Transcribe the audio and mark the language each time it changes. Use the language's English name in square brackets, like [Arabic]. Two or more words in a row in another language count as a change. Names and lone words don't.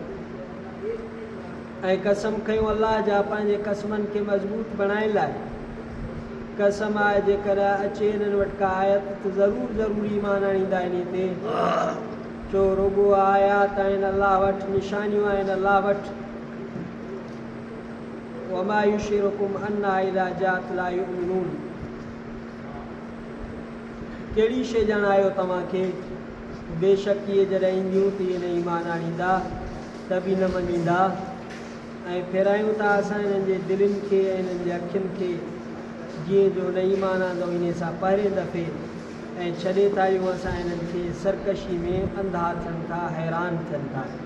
[Sindhi] ऐं कसम खयूं अल्लाह जा पंहिंजे कसमनि खे मज़बूत बणाइण लाइ कसम आहे जेकर अचे इन्हनि वटि का आयत त ज़रूरु ईमान आणींदा इन ते जो रुॻो आयात आहिनि अल्लाह वटि निशानियूं आहिनि अल्लाह वटि [Arabic] وما يشعركم أنها إذا جاءت لا يؤمنون [Sindhi] कहिड़ी शइ ॼाणायो तव्हांखे बेशक इहे जॾहिं ईंदियूं त इहे न ईमान आणींदा त बि न मञींदा ऐं फेरायूं था असां इन्हनि जे दिलनि खे ऐं इन्हनि जे अखियुनि खे जीअं जो न ईमान आंदो इन सां पहिरें दफ़े ऐं छॾे था आहियूं असां इन्हनि खे सरकशी में अंधा थियनि था हैरान थियनि था